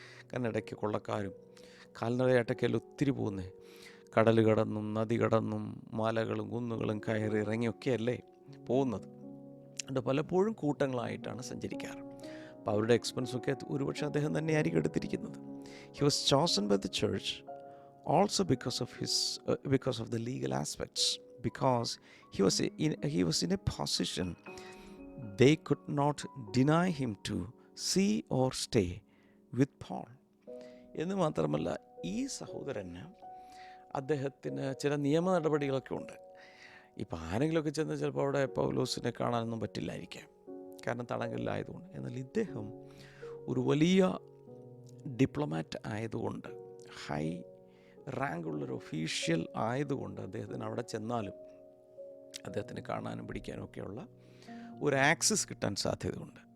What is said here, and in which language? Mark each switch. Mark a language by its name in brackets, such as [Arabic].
[Malayalam] കാരണം ഇടയ്ക്ക് കൊള്ളക്കാരും കാൽനടയായിട്ടൊക്കെയല്ല ഒത്തിരി പോകുന്നത്. കടൽ കടന്നും നദി കടന്നും മലകളും കുന്നുകളും കയറി ഇറങ്ങിയൊക്കെയല്ലേ പോകുന്നത്. അതുകൊണ്ട് പലപ്പോഴും കൂട്ടങ്ങളായിട്ടാണ് സഞ്ചരിക്കാറ്. അപ്പോൾ അവരുടെ എക്സ്പെൻസൊക്കെ ഒരുപക്ഷെ അദ്ദേഹം തന്നെയായിരിക്കും എടുത്തിരിക്കുന്നത്. [English] He was chosen by the church also because of the legal aspects, because he was in a position they could not deny him to see or stay with Paul. [Malayalam] എന്ന് മാത്രമല്ല, ഈ സഹോദരന് അദ്ദേഹത്തിന് ചില നിയമ നടപടികളൊക്കെ ഉണ്ട്. ഇപ്പോൾ ആരെങ്കിലുമൊക്കെ ചെന്ന് ചിലപ്പോൾ അവിടെ പൗലോസിനെ കാണാനൊന്നും പറ്റില്ലായിരിക്കാം, കാരണം തടങ്കലിലായതുകൊണ്ട്. എന്നാൽ ഇദ്ദേഹം ഒരു വലിയ ഡിപ്ലോമാറ്റ് ആയതുകൊണ്ട്, ഹൈ റാങ്കുള്ളൊരു ഒഫീഷ്യൽ ആയതുകൊണ്ട് അദ്ദേഹത്തിന് അവിടെ ചെന്നാലും അദ്ദേഹത്തിന് കാണാനും പിടിക്കാനും ഒക്കെയുള്ള ഒരു ആക്സസ് കിട്ടാൻ സാധ്യതയുണ്ട്.